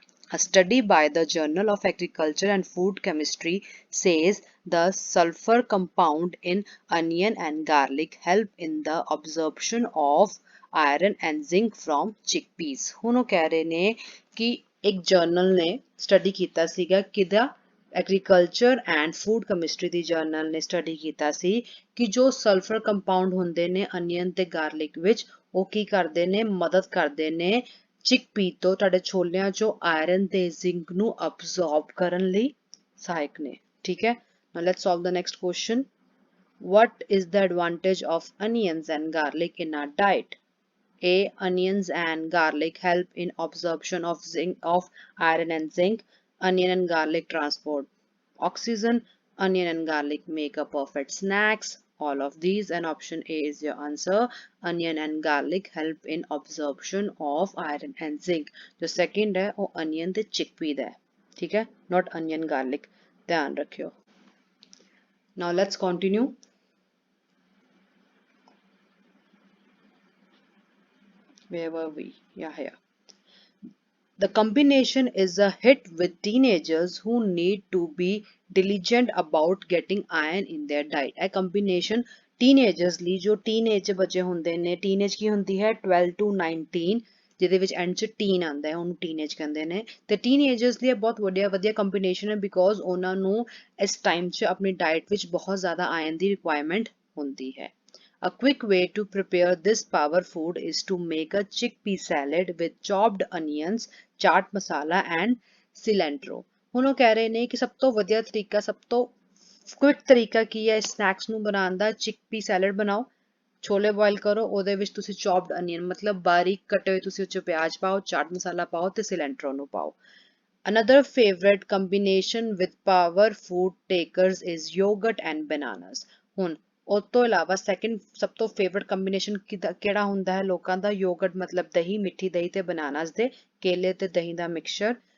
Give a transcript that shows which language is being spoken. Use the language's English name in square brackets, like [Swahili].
[English] A study by the Journal of Agriculture and Food Chemistry says the sulfur compound in onion and garlic help in the absorption of iron and zinc from chickpeas। [Punjabi] ਹੁਣ ਉਹ ਕਹਿ ਰਹੇ ਨੇ ਕਿ ਇੱਕ general ਨੇ study ਕੀਤਾ ਸੀਗਾ ਕਿਹਦਾ, agriculture and food chemistry ਦੀ general ਨੇ ਸਟੱਡੀ ਕੀਤਾ ਸੀ ਕਿ ਜੋ ਸਲਫਰ ਕੰਪਾਊਂਡ ਹੁੰਦੇ ਨੇ ਅਨੀਅਨ ਤੇ ਗਾਰਲਿਕ ਵਿੱਚ ਉਹ ਕੀ ਕਰਦੇ ਨੇ, ਮਦਦ ਕਰਦੇ ਨੇ ਚਿਕਪੀ ਤੋਂ ਤੁਹਾਡੇ ਛੋਲਿਆਂ ਚੋਂ ਆਇਰਨ ਤੇ ਜ਼ਿੰਕ ਨੂੰ ਅਬਜ਼ੌਰਬ ਕਰਨ ਲਈ ਸਹਾਇਕ ਨੇ। [English] ਠੀਕ ਹੈ, now let's solve the next question। What is the advantage of onions and garlic in our diet? A. Onions and garlic help in absorption of iron and zinc। Onion and garlic transport oxygen। Onion and garlic make a perfect snacks। All of these, and option A is your answer। Onion and garlic help in absorption of iron and zinc। [Hindi] जो second है वो onion ते chickpea है, ठीक है, not onion garlic, ध्यान रखियो। Now let's continue। [English] Where were we? Yeah, here। The combination is a hit with teenagers who need to be diligent about getting iron in their diet। [Punjabi] ਇਹ combination teenagers ਲਈ, ਜੋ teenage ਬੱਚੇ ਹੁੰਦੇ ਨੇ, teenage ਕੀ ਹੁੰਦੀ ਹੈ 12 to 19, ਜਿਹਦੇ ਵਿੱਚ end 'ਚ teen ਆਉਂਦਾ ਹੈ ਉਹਨੂੰ teenage ਕਹਿੰਦੇ ਨੇ, ਤੇ teenagers ਲਈ ਬਹੁਤ ਵਧੀਆ combination ਹੈ because ਉਹਨਾਂ ਨੂੰ ਇਸ time 'ਚ ਆਪਣੀ diet ਵਿੱਚ ਬਹੁਤ ਜ਼ਿਆਦਾ iron ਦੀ requirement ਹੁੰਦੀ ਹੈ। [English] A quick way to prepare this power food is to make a chickpea salad with chopped onions, chaat masala and cilantro। [Punjabi] ਹੁਣ ਉਹ ਕਹਿ ਰਹੇ ਨੇ ਕਿ ਸਭ ਤੋਂ ਵਧੀਆ ਤਰੀਕਾ, ਸਭ ਤੋਂ ਕੁਇਕ ਤਰੀਕਾ ਕੀ ਹੈ ਸਨੈਕਸ ਨੂੰ ਬਣਾਉਣ ਦਾ, ਚਿਕਪੀ ਸੈਲਡ ਬਣਾਓ, ਛੋਲੇ ਬੋਇਲ ਕਰੋ, ਉਹਦੇ ਵਿੱਚ ਤੁਸੀਂ ਚੌਪਡ ਅਨੀਅਨ ਮਤਲਬ ਬਾਰੀਕ ਕੱਟੇ ਹੋਏ ਤੁਸੀਂ ਉੱਚ ਪਿਆਜ਼ ਪਾਓ, ਚਾਟ ਮਸਾਲਾ ਪਾਓ ਤੇ ਸਿਲੈਂਟਰੋ ਨੂੰ ਪਾਓ। [English] Another favorite combination with power food takers is yogurt and bananas। [Punjabi] ਹੁਣ ਉਸ ਤੋਂ ਇਲਾਵਾ ਸੈਕਿੰਡ ਸਭ ਤੋਂ ਫੇਵਰਟ ਕੰਬੀਨੇਸ਼ਨ ਕਿਹੜਾ ਹੁੰਦਾ ਹੈ ਲੋਕਾਂ ਦਾ, ਯੋਗਰਟ ਮਤਲਬ ਦਹੀਂ, ਮਿੱਠੀ ਦਹੀਂ ਤੇ ਬਨਾਨਾਸ ਦੇ, ਕੇਲੇ ਤੇ ਦਹੀਂ ਦਾ ਮਿਕਸਚਰ।